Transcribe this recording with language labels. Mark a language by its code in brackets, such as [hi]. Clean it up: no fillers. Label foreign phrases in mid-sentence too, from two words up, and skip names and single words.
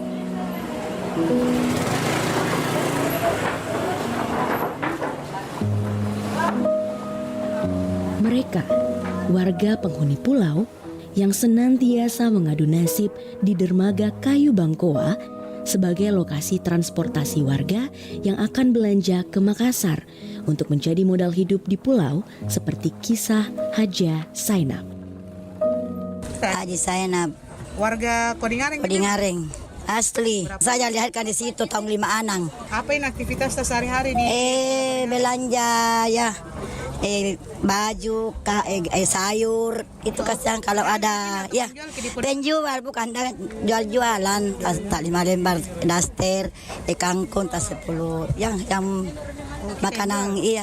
[id] Mereka, warga penghuni pulau yang senantiasa mengadu nasib di dermaga kayu Bangkoa sebagai lokasi transportasi warga yang akan belanja ke Makassar untuk menjadi modal hidup di pulau, seperti kisah Haja Sainab. Haji Sainab, warga Kodingareng. Kodingareng, asli. Saya dilahirkan di situ tahun 5 Anang. Apa ini aktivitas sehari-hari di? Belanja ya. Baju, sayur, itu kadang kalau ada ya penjual, bukan jual-jualan, tak 5 lembar daster, kangkung tak 10, yang makanan iya.